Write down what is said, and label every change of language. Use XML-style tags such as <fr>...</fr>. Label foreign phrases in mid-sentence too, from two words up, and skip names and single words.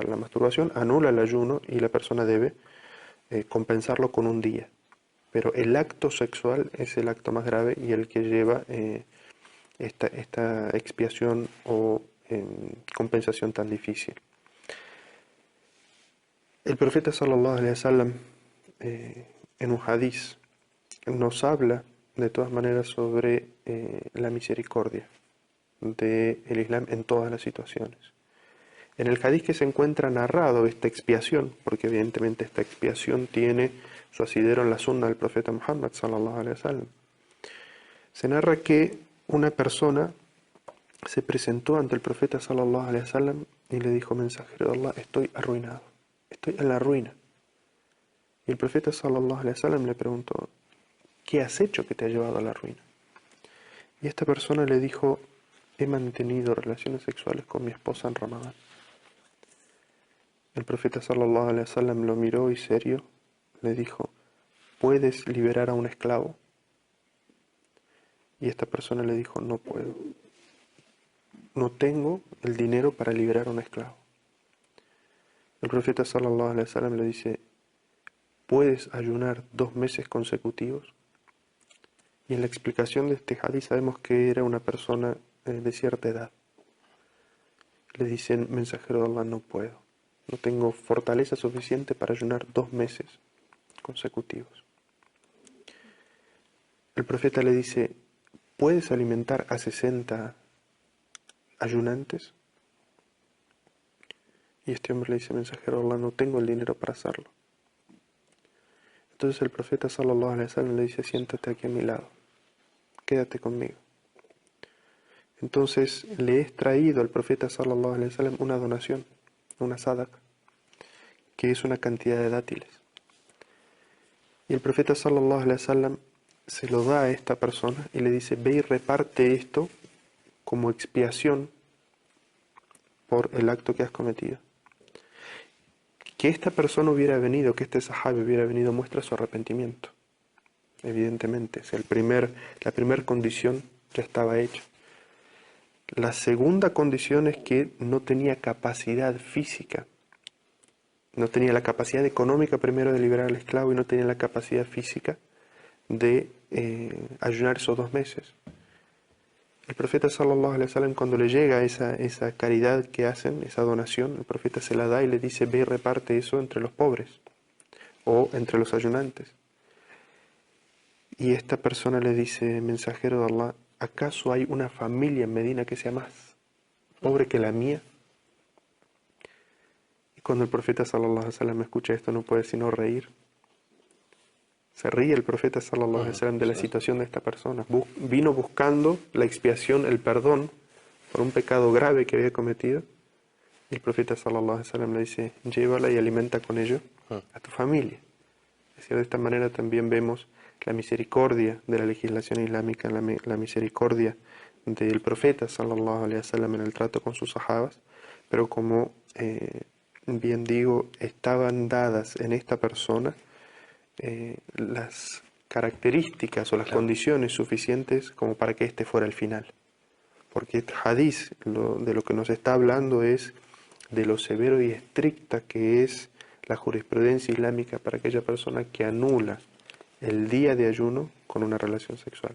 <es>La masturbación anula el ayuno y la persona debe compensarlo con un día. Pero el acto sexual es el acto más grave y el que lleva esta expiación o compensación tan difícil. El profeta</es> <ar>صلى الله عليه وسلم</ar> <es>en un hadiz nos habla de todas maneras sobre la misericordia del Islam en todas las situaciones. En el hadiz que se encuentra narrado esta expiación, porque evidentemente esta expiación tiene su asidero en la sunna del profeta Muhammad</es> <ar>صلى الله عليه وسلم,</ar> <es>se narra que una persona se presentó ante el profeta</es> <ar>صلى الله عليه وسلم</ar> <es>y le dijo: mensajero de Allah, estoy arruinado, estoy en la ruina. Y el profeta</es> <ar>صلى الله عليه وسلم</ar> <es>le preguntó: ¿qué has hecho que te ha llevado a la ruina? Y esta persona le dijo: he mantenido relaciones sexuales con mi esposa en Ramadán. El profeta</es> <ar>صلى الله عليه وسلم</ar> <es>lo miró y serio le dijo: ¿puedes liberar a un esclavo? Y esta persona le dijo: no puedo. No tengo el dinero para liberar a un esclavo. El profeta</es> <ar>صلى الله عليه وسلم</ar> <es>le dice: ¿puedes ayunar 2 meses consecutivos? Y en la explicación de este hadith sabemos que era una persona de cierta edad. Le dicen: mensajero de Allah, no puedo. No tengo fortaleza suficiente para ayunar 2 meses consecutivos. El profeta le dice: ¿puedes alimentar a 60 ayunantes? Y este hombre le dice: mensajero de Allah, no tengo el dinero para hacerlo. Entonces el profeta</es> <ar>صلى الله عليه وسلم</ar> <es>le dice: siéntate aquí a mi lado, quédate conmigo. Entonces le he traído al profeta</es> <ar>صلى الله عليه وسلم</ar> <es>una donación, una sadaqa, que es una cantidad de dátiles. Y el profeta</es> <ar>صلى الله عليه وسلم</ar> <es>se lo da a esta persona y le dice: ve y reparte esto como expiación por el acto que has cometido. Que esta persona hubiera venido, que este sahabi hubiera venido, muestra su arrepentimiento. Evidentemente, la primera condición ya estaba hecha. La segunda condición es que no tenía capacidad física. No tenía la capacidad económica primero de liberar al esclavo y no tenía la capacidad física de ayunar esos 2 meses. El profeta</es> <ar>صلى الله عليه وسلم,</ar> <es>cuando le llega esa caridad que hacen, esa donación, el profeta se la da y le dice: ve y reparte eso entre los pobres o entre los ayunantes. Y esta persona le dice: mensajero de Allah, ¿acaso hay una familia en Medina que sea más pobre que la mía? Y cuando el profeta</es> <ar>صلى الله عليه وسلم</ar> <es>escucha esto, no puede sino reír. Se ríe el profeta</es> <ar>صلى الله عليه وسلم</ar> <es>de la situación de esta persona. Vino buscando la expiación, el perdón por un pecado grave que había cometido. Y el profeta</es> <ar>صلى الله عليه وسلم</ar> <es>le dice: llévala y alimenta con ello a tu familia. Es decir, de esta manera también vemos la misericordia de la legislación islámica, la misericordia del profeta</es> <ar>صلى الله عليه وسلم</ar> <es>en el trato con sus sahabas, pero como bien digo, estaban dadas en esta persona las características o las condiciones suficientes como para que este fuera el final. Porque este hadith de lo que nos está hablando es de lo severo y estricta que es la jurisprudencia islámica para aquella persona que anula el día de ayuno con una relación sexual.</es>